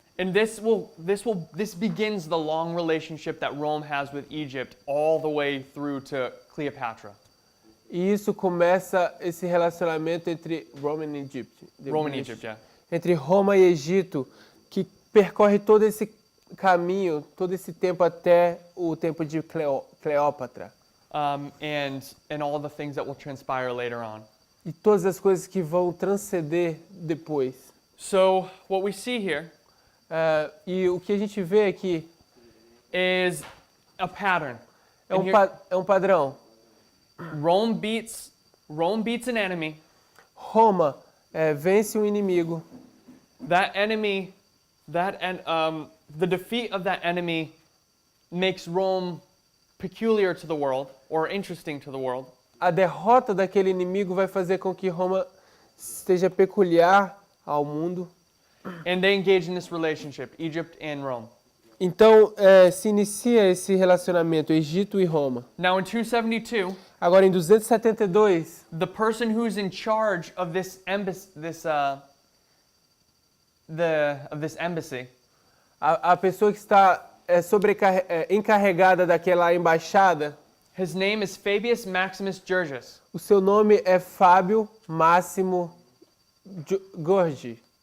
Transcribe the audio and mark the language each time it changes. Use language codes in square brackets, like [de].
[en] And this begins the long relationship that Rome has with Egypt all the way through to Cleopatra. [pt] E isso começa esse relacionamento entre Rome e Egito. [en] Rome and Egypt, yeah. [pt] Entre Roma e Egito, que percorre todo esse caminho, todo esse tempo até o tempo de Cleópatra. [en] And all the things that will transpire later on. [pt] E todas as coisas que vão transcender depois. [en] So what we see here [pt] E o que a gente vê aqui [en] is a pattern. [pt] é [en] And [pt] um padrão. [en] Rome beats an enemy. [pt] Roma vence um inimigo. [en] That enemy The defeat of that enemy makes Rome peculiar to the world or interesting to the world. [pt] A derrota daquele inimigo vai fazer com que Roma esteja peculiar ao mundo. [en] And they engage in this relationship, Egypt and Rome. [pt] Então, se inicia esse relacionamento, Egito e Roma. [en] Now in 272, [pt] Agora, em 272, [en] the person who's in charge of this embassy [pt] a pessoa que está encarregada daquela embaixada, [en] his name is Fabius Maximus Georgius. [pt] o seu nome é Fábio Máximo Gorgi.